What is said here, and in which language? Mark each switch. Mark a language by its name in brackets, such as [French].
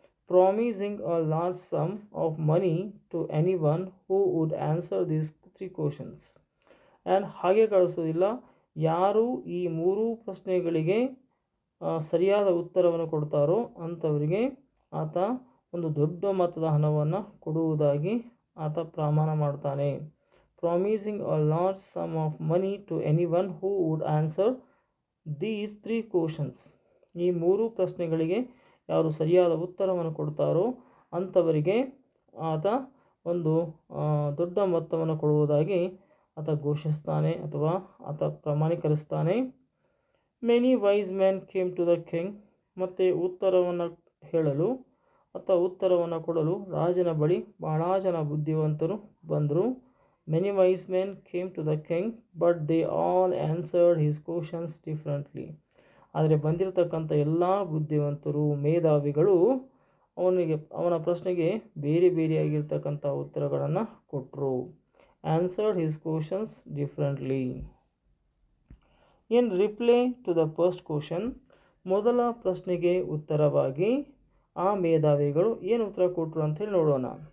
[English] Promising a large sum of money to anyone who would answer these three questions. [Kannada] And ಹಾಗೆ ಕಳಿಸೋದಿಲ್ಲ, ಯಾರು ಈ ಮೂರೂ ಪ್ರಶ್ನೆಗಳಿಗೆ ಸರಿಯಾದ ಉತ್ತರವನ್ನು ಕೊಡ್ತಾರೋ ಅಂಥವರಿಗೆ ಆತ ಒಂದು ದೊಡ್ಡ ಮೊತ್ತದ ಹಣವನ್ನು ಕೊಡುವುದಾಗಿ ಆತ ಪ್ರಮಾಣ ಮಾಡ್ತಾನೆ. [English] Promising a large sum of money to anyone who would answer these three questions. [Kannada] ಈ ಮೂರು ಪ್ರಶ್ನೆಗಳಿಗೆ ಯಾರು ಸರಿಯಾದ ಉತ್ತರವನ್ನು ಕೊಡ್ತಾರೋ ಅಂಥವರಿಗೆ ಆತ ಒಂದು ದೊಡ್ಡ ಮೊತ್ತವನ್ನು ಕೊಡುವುದಾಗಿ ಆತ ಘೋಷಿಸ್ತಾನೆ ಅಥವಾ ಆತ ಪ್ರಮಾಣೀಕರಿಸ್ತಾನೆ. [English] Many wise men came to the king. [Kannada] ಮತ್ತು ಉತ್ತರವನ್ನು ಹೇಳಲು ಅಥವಾ ಉತ್ತರವನ್ನು ಕೊಡಲು ರಾಜನ ಬಳಿ ಬಹಳ ಜನ ಬುದ್ಧಿವಂತರು ಬಂದರು. [English] Many wise men came to the king, but they all answered his questions differently. [Kannada] ಆದರೆ ಬಂದಿರತಕ್ಕಂಥ ಎಲ್ಲ ಬುದ್ಧಿವಂತರು, ಮೇಧಾವಿಗಳು ಅವನ ಪ್ರಶ್ನೆಗೆ ಬೇರೆ ಬೇರೆಯಾಗಿರ್ತಕ್ಕಂಥ ಉತ್ತರಗಳನ್ನು ಕೊಟ್ಟರು. [English] Answered his questions differently. In reply to the first question, [Kannada] ಮೊದಲ ಪ್ರಶ್ನೆಗೆ ಉತ್ತರವಾಗಿ ಆ ಮೇಧಾವಿಗಳು ಏನು ಉತ್ತರ ಕೊಟ್ಟರು ಅಂತೇಳಿ ನೋಡೋಣ.